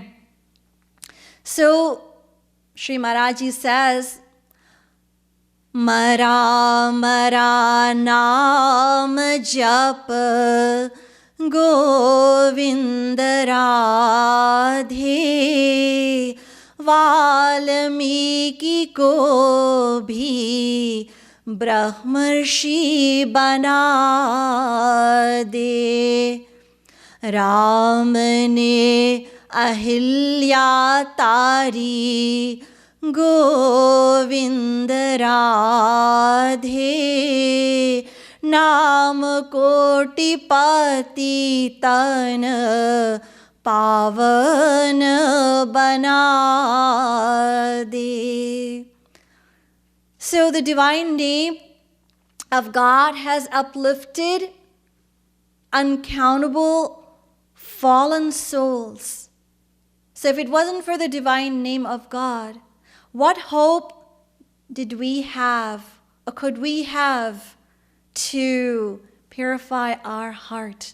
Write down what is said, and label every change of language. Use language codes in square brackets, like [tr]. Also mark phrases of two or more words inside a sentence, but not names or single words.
[en] So, Sri Maharaj says, [hi] मरा मरा नाम जप गोविंद राधे वाल्मीकि को भी ब्रह्मर्षि बना दे. राम ने अहिल्या तारी गोविंद राधे नाम कोटि पति तन पावन बना दे. [en] So the divine name of God has uplifted uncountable fallen souls. So if it wasn't for the divine name of God, what hope did we have, or could we have, to purify our heart?